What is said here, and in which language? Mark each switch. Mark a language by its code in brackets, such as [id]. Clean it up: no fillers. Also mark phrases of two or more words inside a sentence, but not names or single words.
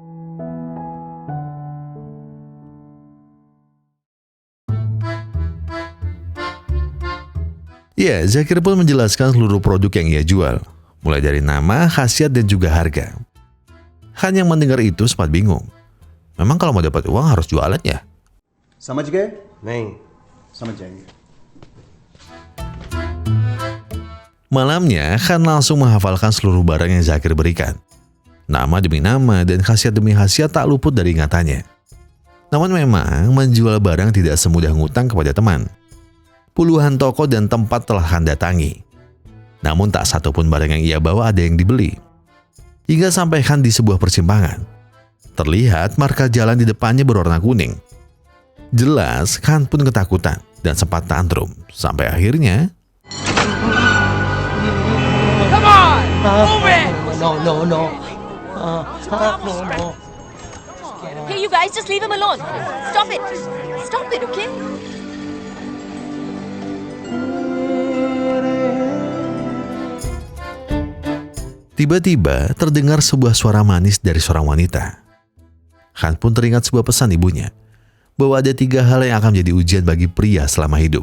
[id] Ya, Zakir pun menjelaskan seluruh produk yang ia jual, mulai dari nama, khasiat, dan juga harga. Khan yang mendengar itu sempat bingung. Memang kalau mau dapat uang harus jualan ya? [hi] समझ गए? नहीं। समझ जाएंगे। [id] Malamnya, Khan langsung menghafalkan seluruh barang yang Zakir berikan. Nama demi nama dan khasiat demi khasiat tak luput dari ingatannya. Namun memang menjual barang tidak semudah ngutang kepada teman. Puluhan toko dan tempat telah Khan datangi. Namun tak satupun barang yang ia bawa ada yang dibeli. Hingga sampai Khan di sebuah persimpangan. Terlihat marka jalan di depannya berwarna kuning. Jelas Khan pun ketakutan dan sempat tantrum. Sampai akhirnya... [en] Come on! Move it! No. Hey, you guys, just leave him alone. Stop it. Stop it, okay? [id] Tiba-tiba terdengar sebuah suara manis dari seorang wanita. Khan pun teringat sebuah pesan ibunya, bahwa ada 3 hal yang akan menjadi ujian bagi pria selama hidup.